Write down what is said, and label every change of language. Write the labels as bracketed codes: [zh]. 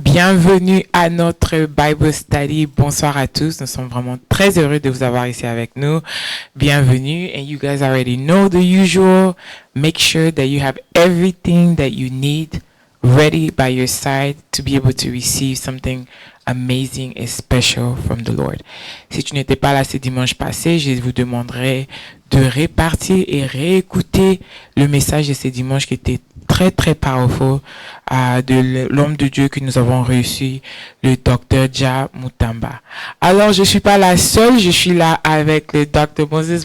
[fr] Bienvenue à notre Bible Study. Bonsoir à tous. Nous sommes vraiment très heureux de vous avoir ici avec nous. Bienvenue. [en] And you guys already know the usual. Make sure that you have everything that you need ready by your side to be able to receive something amazing and special from the Lord. [fr] Si tu n'étais pas là ce dimanche passé, je vous demanderai de répartir et réécouter le message de ce dimanche qui était très très powerful de l'homme de Dieu que nous avons reçu, le docteur Ja Mutamba. Alors je suis pas la seule, je suis là avec le docteur Moses.